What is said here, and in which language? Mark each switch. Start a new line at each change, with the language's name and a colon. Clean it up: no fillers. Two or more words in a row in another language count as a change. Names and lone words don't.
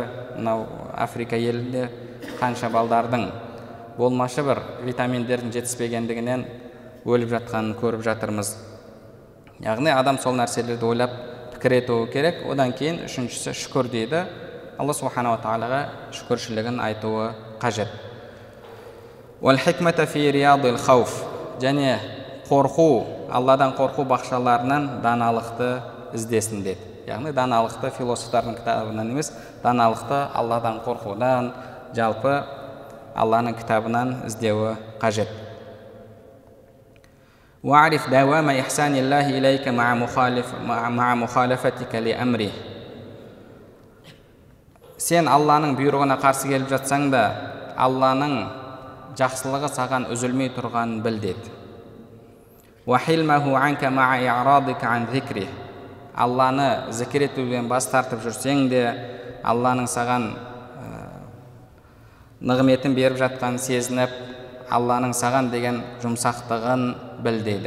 Kazakh: Мынау Африка елінде қанша балдардың болмашы бір витаминдердің жетіспегендігінен өліп жатқанын көріп жатырмыз. Яғни адам сол нәрселерді ойлап пікір етуі керек. Одан кейін үшіншісі шүкір дейді. Алла субханала тағалаға шүкіршілігін айтуы қажет.
Arabic: وَالْحِكْمَةَ فِي رِيَاضِ الْخَوْفِ,
Kazakh: және қорқу, Алладан қорқу бақшаларынан даналықты іздесін деді. Яғни даналықты философтардың кітабынан емес, даналықты Алладан қорқудан, жалпы Алланың кітабынан іздеуі қажет.
Arabic: وَاعْرِفْ دَوَامَ إِحْسَانِ اللَّهِ إِلَيْكَ مَعَ مُخَالَفَتِكَ لِأَمْرِهِ.
Kazakh: Сен Алланың бұйрығына қарсы келіп жатсаң да, Алланың жақсылығы саған үзілмей тұрғанын біл деді.
Arabic: وَحِلْمَهُ عَنْكَ مَعَ إِعْرَاضِكَ عَنْ ذِكْرِهِ.
Kazakh: Алланы зікір етуден бас тартып жүрсең де, Алланың саған нығметін беріп жатқанын сезініп, Алланың саған деген жұмсақтығын біл дейді.